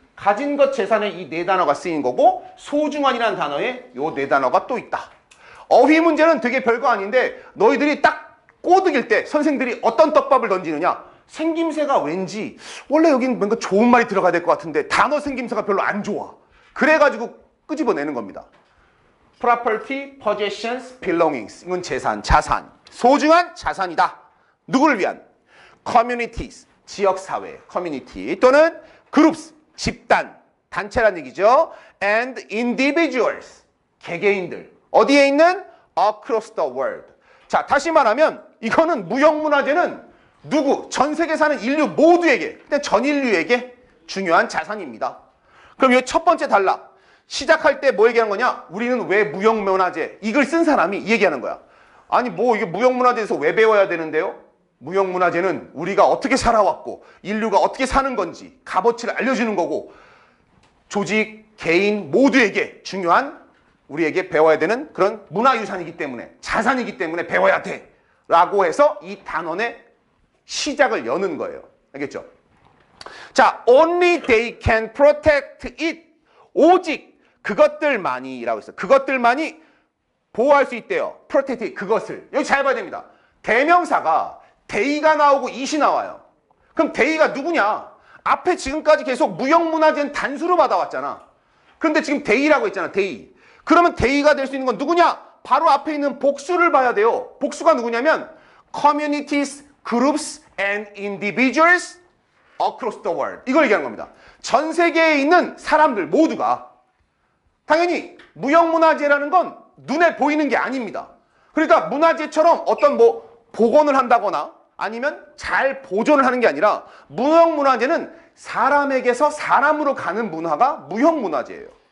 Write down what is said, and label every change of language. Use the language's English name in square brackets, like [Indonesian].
[Korean] 가진 것, 재산에 이 네 단어가 쓰인 거고 소중한이라는 단어에 요 네 단어가 또 있다. 어휘 문제는 되게 별거 아닌데 너희들이 딱 꼬드길 때 선생들이 어떤 떡밥을 던지느냐. 생김새가 왠지 원래 여긴 뭔가 좋은 말이 들어가야 될 것 같은데 단어 생김새가 별로 안 좋아. 그래가지고 끄집어내는 겁니다. [English] property, possessions, belongings. [Korean] 이건 재산, 자산. 소중한 자산이다. 누구를 위한? communities, 지역사회, community 또는 groups, 집단, 단체란 얘기죠. [English] and individuals, [Korean] 개개인들. 어디에 있는? [English] across the world. [Korean] 자, 다시 말하면 이거는 무형문화재는 누구? 전 세계 사는 인류 모두에게, 전 인류에게 중요한 자산입니다. 그럼 이 첫 번째 단락. 시작할 때 뭐 얘기하는 거냐? 우리는 왜 무형문화재? 이걸 쓴 사람이 이 얘기하는 거야. 아니 뭐 이게 무형문화재에서 왜 배워야 되는데요? 무형문화재는 우리가 어떻게 살아왔고 인류가 어떻게 사는 건지 값어치를 알려주는 거고 조직, 개인 모두에게 중요한 우리에게 배워야 되는 그런 문화유산이기 때문에 자산이기 때문에 배워야 돼 라고 해서 이 단원의 시작을 여는 거예요. 알겠죠? [English] 자, only they can protect it. [Korean] 오직 그것들만이 라고 했어요. 그것들만이 보호할 수 있대요. [English] protect it, [Korean] 그것을. 여기 잘 봐야 됩니다. 대명사가 they가 나오고 it이 나와요. 그럼 they가 누구냐? 앞에 지금까지 계속 무형문화재는 단수로 받아왔잖아. 그런데 지금 they라고 했잖아. [English] they. [Korean] 그러면 they가 될 수 있는 건 누구냐? 바로 앞에 있는 복수를 봐야 돼요. 복수가 누구냐면 [English] communities, groups, and individuals across the world. [Korean] 이걸 얘기하는 겁니다. 전 세계에 있는 사람들 모두가 당연히 무형문화재라는 건 눈에 보이는 게 아닙니다. 그러니까 문화재처럼 어떤 뭐 복원을 한다거나 아니면 잘 보존을 하는 게 아니라 무형문화재는 사람에게서 사람으로 가는 문화가 무형문화재예요.